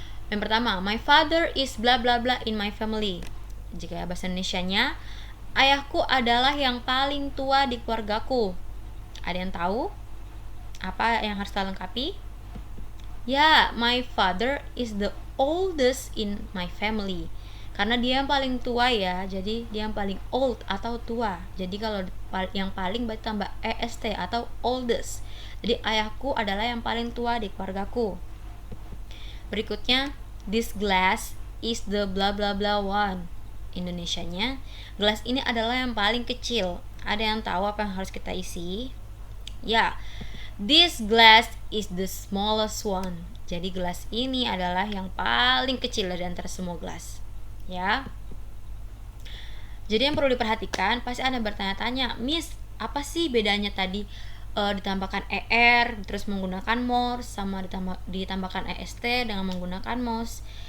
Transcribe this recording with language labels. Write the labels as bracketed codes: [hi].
[id] Yang pertama, [en] my father is bla bla bla in my family. [id] Jika bahasa Indonesianya, ayahku adalah yang paling tua di keluargaku. Ada yang tahu apa yang harus kita lengkapi? [en] Ya, my father is the oldest in my family. [id] Karena dia yang paling tua ya, jadi dia yang paling old atau tua. Jadi kalau yang paling berarti tambah est atau oldest. Jadi ayahku adalah yang paling tua di keluargaku. Berikutnya, [en] this glass is the bla bla bla one. [id] Indonesianya, gelas ini adalah yang paling kecil. Ada yang tahu apa yang harus kita isi? [en] Ya, this glass is the smallest one. [id] Jadi gelas ini adalah yang paling kecil dari antara semua gelas. Ya. Jadi yang perlu diperhatikan, pasti Anda bertanya-tanya, Miss, apa sih bedanya tadi ditambahkan er terus menggunakan more, sama ditambahkan est dengan menggunakan most?